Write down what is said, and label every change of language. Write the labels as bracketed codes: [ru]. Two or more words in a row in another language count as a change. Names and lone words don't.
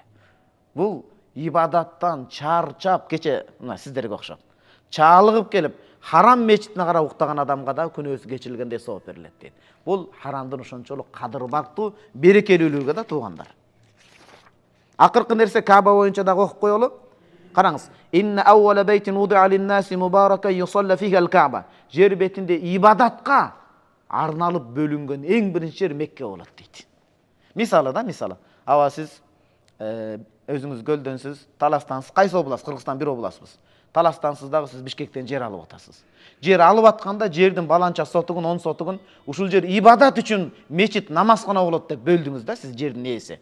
[ky] Бул ибадаттан чарчап, кече мына сиздерге окшоп, чаалыгып келип, Харам мечитине карап уктаган адамга да күнөөсү кечирилгендей сооп берилет дейт. Бул Харамдын ошончолук кадыр бактуу, берекелүүлүгү да туугандар. Акыркы нерсе Кааба боюнча дагы окуп коелу. Караңыз. [ar] إنّ أول بيت وضع للناس مباركا يصلى فيها الكعبة. [ky] Жер бетинде ибадатка арналып бөлүнгөн эң биринчи жер Мекке болот дейт. Мисалы да, мисалы. Аба сиз өзүңүз көлдөнсүз, Таластансыз, кайсы област? Кыргызстан бир областбыз. Таластансыз дагы сиз Бишкектен жер алып атасыз. Жер алып атканда жердин баланча сотугун, 10 сотугун ушул жер ибадат үчүн мечит, намазкана болот деп бөлдүңүз да, сиз жердин ээси.